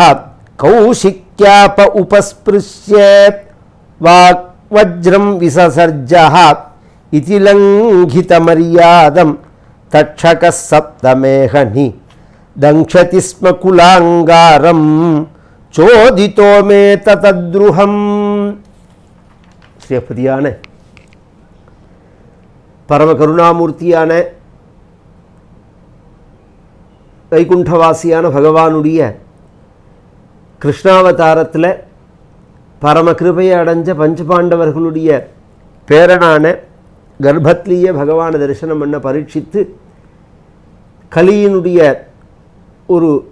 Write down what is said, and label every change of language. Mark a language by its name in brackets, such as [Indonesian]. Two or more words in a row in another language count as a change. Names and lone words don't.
[Sanskrit] कौशिक्याप उपस्पृश्य वाग्वज्रं विससर्जः। इति लङ्घितमर्यादं तक्षकः सप्तमेहनि। दंक्षति स्म कुलाङ्गारं चोदितो मे ततद्रुहम्। [Tamil] ஸ்ரீபதியான பரம கருணாமூர்த்தியான வைகுண்டவாசியான பகவானுடைய கிருஷ்ணாவதாரத்தில் பரம கிருபையை அடைஞ்ச பஞ்சபாண்டவர்களுடைய பேரனான கர்ப்பத்திலேயே பகவானை தரிசனம் பண்ண பரீட்சித்து கலியினுடைய ஒரு